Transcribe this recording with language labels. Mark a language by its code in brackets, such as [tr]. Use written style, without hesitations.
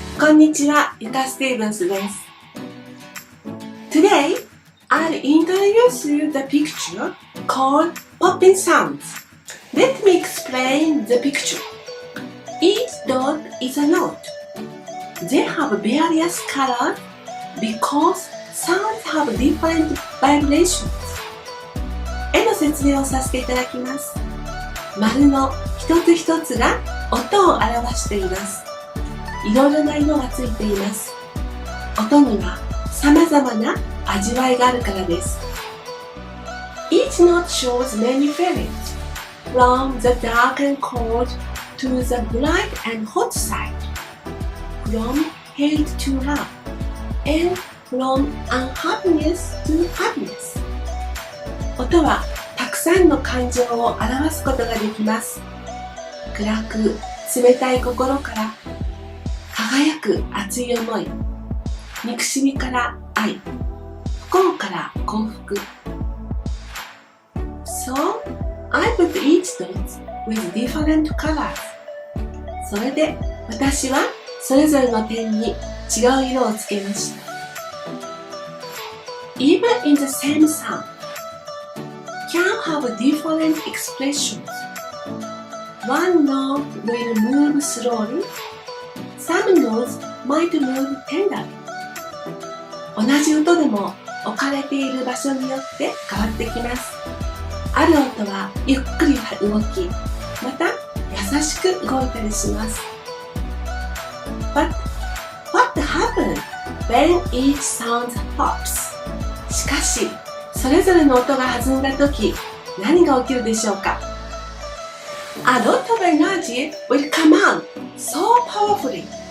[ja] こんにちは、Yuka Stevens です。 [en] Today, I'll introduce you the picture called popping sounds. Let me explain the picture. Each dot is a note. They have various colors because sounds have different vibrations. [ja] 絵の説明をさせていただきます。丸の一つ一つが音を表しています。いろいろな色がついています。音には様々な味わいがあるからです。 [en] Each note shows many feelings, from the dark and cold to the bright and hot side, from hate to love, and from unhappiness to happiness. [ja] 音はたくさんの感情を表すことができます。暗く冷たい心から輝く熱い思い、憎しみから愛、不幸から幸福。 [en] So, I put each dot with different colors. [ja] それで私はそれぞれの点に違う色をつけました。 [en] Even in the same sound, can have different expressions. One note will move slowly. Some notes might move tenderly. [ja] 同じ音でも置かれている場所によって変わってきます。ある音はゆっくり動き、また優しく動いたりします。 [en] But what happens when each sound pops? [ja] しかし、それぞれの音が弾んだとき、何が起きるでしょうか？ [en] A lot of energy will come out so powerfully.